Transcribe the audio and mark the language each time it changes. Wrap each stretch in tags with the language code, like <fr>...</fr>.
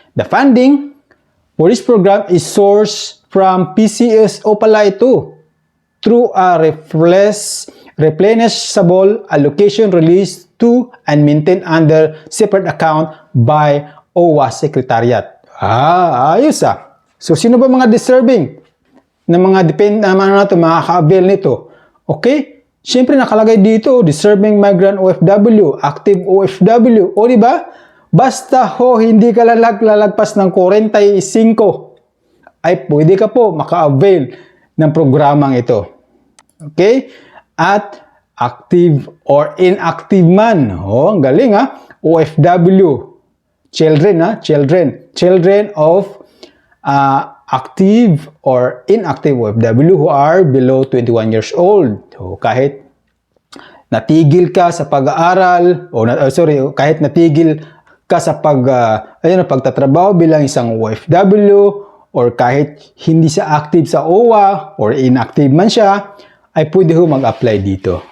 <en>The funding for this program is sourced from PCSO</en> <tl>pala ito</tl> <en>through a replenishable allocation released to and maintained under separate account by OWA Secretariat.</en> <tl>Ayos ah. So, sino ba mga deserving na mga makaka-avail nito? Okay? Siyempre, nakalagay dito,</tl> <en>deserving migrant</en> <tl>OFW, active OFW. O, di ba? Basta hindi ka lalagpas ng 45, ay pwede ka po maka-avail ng programang ito.</tl> <en>Okay?</en> <tl>At</tl> <en>active or inactive man.</en> <tl>Ang galing ha. OFW. Children.</tl> <en>Children of active or inactive OFW who are below 21 years old.</en> <tl>So, kahit natigil ka sa pag-aaral, kahit natigil ka sa pagtatrabaho bilang isang OFW, or kahit hindi siya active sa OWA,</tl> <en>or inactive</en> <tl>man siya, ay pwede ho mag-apply dito.</tl>